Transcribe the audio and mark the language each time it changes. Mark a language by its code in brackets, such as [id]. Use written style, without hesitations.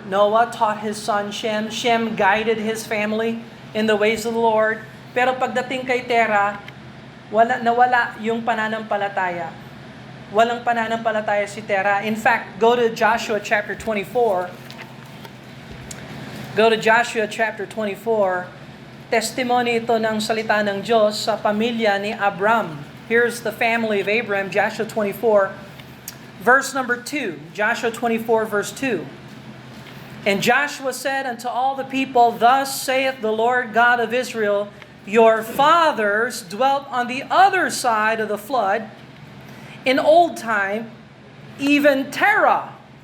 [en] Noah taught his son Shem. Shem guided his family in the ways of the Lord. [tl] Pero pagdating kay Terah, nawala yung pananampalataya. Walang pananampalataya si Terah. [en] In fact, go to Joshua chapter 24. Go to Joshua chapter 24. [tl] Testimony ito ng salita ng Diyos sa pamilya ni Abram. [en] Here's the family of Abram, Joshua 24. Verse number 2. Joshua 24, verse 2. And Joshua said unto all the people, Thus saith the Lord God of Israel, Your fathers dwelt on the other side of the flood in old time, even Terah.